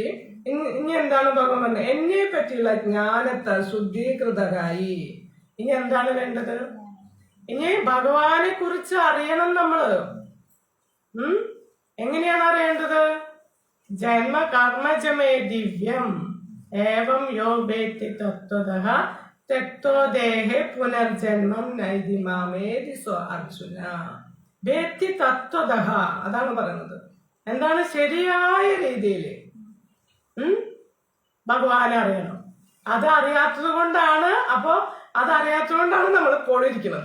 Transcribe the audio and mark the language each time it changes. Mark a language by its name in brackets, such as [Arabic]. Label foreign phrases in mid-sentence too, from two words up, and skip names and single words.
[Malayalam] ഇനി എന്താണ് ഭഗവാൻ പറഞ്ഞത്? എന്നെ പറ്റിയുള്ള ജ്ഞാനത്താൽ ശുദ്ധീകൃതരായി. ഇനി എന്താണ് വേണ്ടത്? ഇനി ഭഗവാനെ കുറിച്ച് അറിയണം നമ്മള്. എങ്ങനെയാണ് അറിയേണ്ടത്? [Sanskrit] ജന്മ കർമ്മജമേ ദിവ്യം ഏവം യോ വേത്തി തത്വതഃ തെക്തോ ദേഹേ പുനർജന്മം നൈതി മാമേതി സ്വ അർജുന. വേത്തി തത്വതഃ [Malayalam] അതാണ് പറയുന്നത്. എന്താണ്? ശരിയായ രീതിയിൽ ഭഗവാനെ അറിയണം. അതറിയാത്തത് കൊണ്ടാണ് നമ്മൾ ഇപ്പോൾ ഇരിക്കുന്നത്.